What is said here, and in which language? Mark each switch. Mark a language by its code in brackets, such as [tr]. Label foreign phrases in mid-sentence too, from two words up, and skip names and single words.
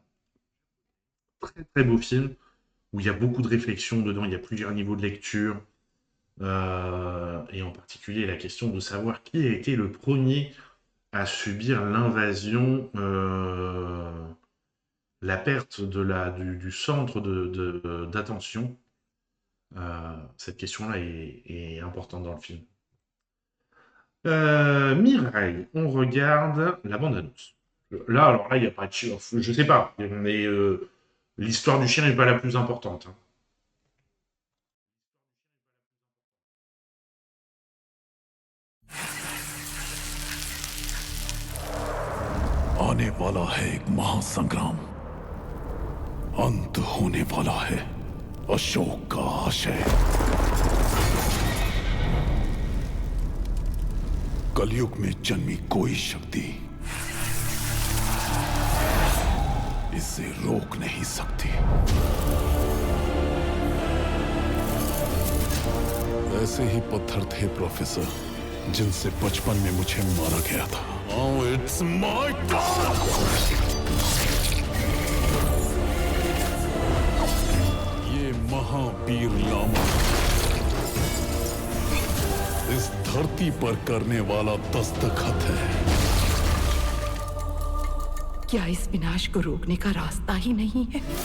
[fr] Très très beau film, où il y a beaucoup de réflexion dedans, il y a plusieurs niveaux de lecture, et en particulier la question de savoir qui a été le premier à subir l'invasion, la perte du centre d'attention. Cette question-là est importante dans le film. Mirai, on regarde la bande-annonce. Là, il n'y a pas de chien, je sais pas, mais l'histoire du chien n'est pas la plus importante. Hein. [hi] आने वाला है एक महासंग्राम अंत होने वाला है अशोक का आशय कलयुग में जन्मी कोई शक्ति इसे रोक नहीं सकती ऐसे ही पत्थर थे प्रोफेसर जिनसे बचपन में मुझे मारा गया था [en] Now it's my turn! [hi] ये महावीर लामा इस धरती पर करने वाला दस्तखत है क्या इस विनाश को रोकने का रास्ता ही नहीं है